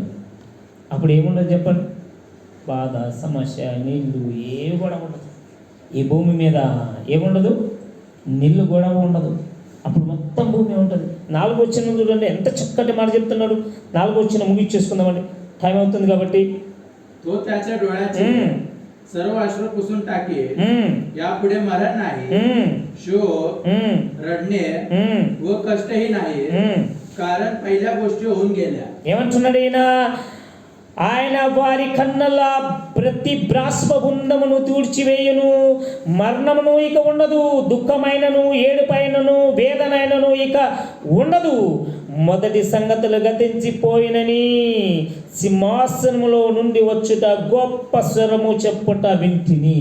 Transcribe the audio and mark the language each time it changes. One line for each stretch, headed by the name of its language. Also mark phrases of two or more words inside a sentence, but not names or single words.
Telugu: అప్పుడు ఏముండదు చెప్పండి? బాధ, సమస్య, నీళ్ళు ఏవి కూడా ఉండదు. ఈ భూమి మీద ఏముండదు? నీళ్ళు కూడా ఉండదు. అప్పుడు మొత్తం భూమి ఉంటుంది. 4వ వచనం చూడండి, ఎంత చక్కటి మాట చెప్తున్నాడు. 4వ వచనం ముగించేసుకుందామండి, టైం అవుతుంది కాబట్టి.
Marathi: तो त्याच्या डोळ्याचे सर्व अश्रू पुसून टाकेल, यापुढे मरण नाही, शोक, रडणे व कष्टही नाही, कारण पहिल्या गोष्टी होऊन गेल्या.
Telugu: ఏమంటున్నాడు ఈయన? ఆయన వారి కన్నుల ప్రతి బాష్పబుందమును తుడిచివేయును, మరణమును ఇక ఉండదు, దుఃఖమైనను ఏడుపైనను వేదనైనను ఇక ఉండదు, మొదటి సంగతులు గతించిపోయినని సింహాసనములో నుండి వచ్చుట గొప్ప స్వరము చెప్పుట వింటిని.